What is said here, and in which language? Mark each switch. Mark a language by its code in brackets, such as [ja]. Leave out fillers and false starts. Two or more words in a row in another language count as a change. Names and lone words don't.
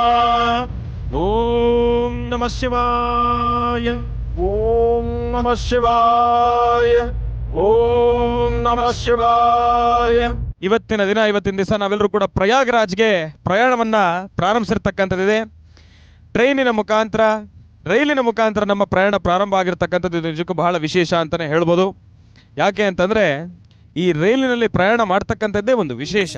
[sa] ओम नमः शिवाय, ओम नमः शिवाय, ओम नमः शिवाय. [kn] ಇವತ್ತಿನ ದಿವಸ ನಾವೆಲ್ಲರೂ ಕೂಡ ಪ್ರಯಾಗರಾಜ್ಗೆ ಪ್ರಯಾಣವನ್ನ ಪ್ರಾರಂಭಿಸಿರ್ತಕ್ಕಂಥದ್ದಿದೆ. ಟ್ರೈನಿನ ಮುಖಾಂತರ, ರೈಲಿನ ಮುಖಾಂತರ ನಮ್ಮ ಪ್ರಯಾಣ ಪ್ರಾರಂಭ ಆಗಿರ್ತಕ್ಕಂಥದ್ದು ನಿಜಕ್ಕೂ ಬಹಳ ವಿಶೇಷ ಅಂತಲೇ ಹೇಳ್ಬೋದು. ಯಾಕೆ ಅಂತಂದರೆ ಈ ರೈಲಿನಲ್ಲಿ ಪ್ರಯಾಣ ಮಾಡ್ತಕ್ಕಂಥದ್ದೇ ಒಂದು ವಿಶೇಷ.